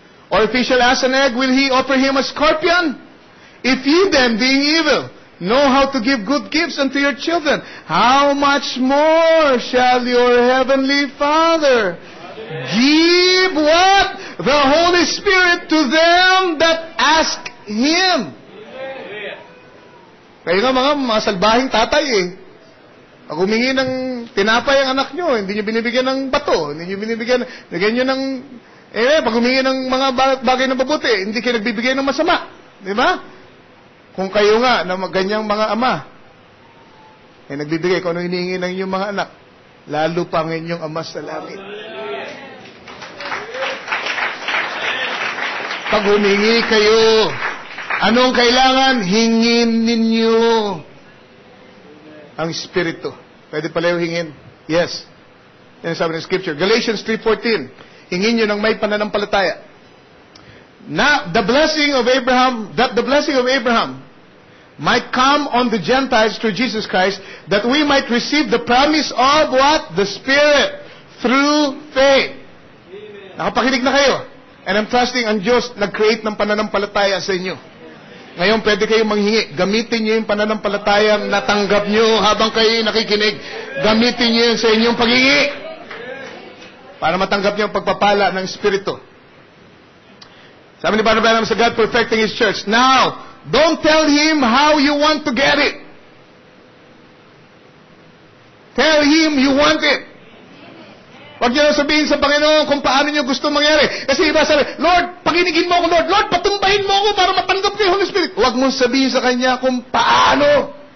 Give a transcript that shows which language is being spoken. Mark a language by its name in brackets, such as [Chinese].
[English] Or if he shall ask an egg, will he offer him a scorpion? If ye then, being evil, know how to give good gifts unto your children, how much more shall your heavenly Father give what? The Holy Spirit to them that ask Him. [Filipino] Kaya nga mga salbahing tatay Pag humingi ng tinapay ang anak nyo, hindi nyo binibigyan ng bato, hindi nyo binibigyan ng pag humingi ng mga bagay na mabuti, hindi kayo nagbibigay ng masama. Di ba? Kung kayo nga na ganyang mga ama, nagbibigay kung ano hinihingi ng inyong mga anak, lalo pa ang inyong Ama sa langit. Pag humingi kayo, anong kailangan? Hingin ninyo ang Espiritu. Pwede pala yung hingin? Yes. Yan sabi ng Scripture. Galatians 3:14. Hingin nyo ng may pananampalataya. [English] That the blessing of Abraham might come on the Gentiles through Jesus Christ, that we might receive the promise of what? The Spirit through faith. [Filipino] Nakapakinig na kayo. [English] And I'm trusting [Filipino] ang Diyos nag-create ng pananampalataya sa inyo. Ngayon, pwede kayong manghingi. Gamitin nyo yung pananampalatayang natanggap nyo habang kayo nakikinig. Gamitin nyo yun sa inyong paghingi. Para matanggap nyo ang pagpapala ng Espiritu. Sabi ni [English] Brother Branham sa God Perfecting His Church, now, don't tell Him how you want to get it. Tell Him you want it. [Filipino] Huwag niyo sabihin sa Panginoon kung paano niyo gusto mangyari. Kasi iba sabi, Lord, pakinigin mo ako, Lord. Lord, patumbahin mo ako para matanggap ko yung Holy Spirit. Huwag mong sabihin sa Kanya kung paano.